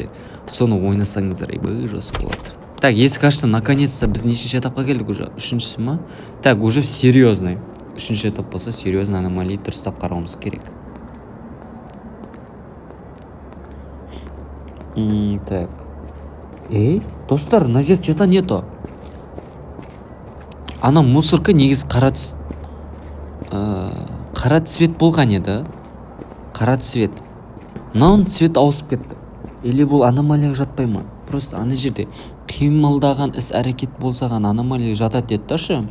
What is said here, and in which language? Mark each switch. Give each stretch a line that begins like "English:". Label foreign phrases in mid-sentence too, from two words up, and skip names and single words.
Kazakh: Соны ойнасаңыздар, жас болады. Так, есік ашты, наконец-то біз нешінші этапқа келдік уже? Үшіншісі ма?
Russian: Так, уже серьезный.
Kazakh: Үшінші этап болса,
Russian: серьезный аномалии
Kazakh: дұрыстап қарауымыз керек. Так. Достар, мына жер
Russian: что-то нету.
Kazakh: Ана мусорка негіз қара цвет болған еді. Қара цвет. Мынау цвет ауысып кетті. Или бұл аномалия жатпай ма? Просто ана жерде қимылдаған іс әрекет болсаған аномалия жатады деді ташы.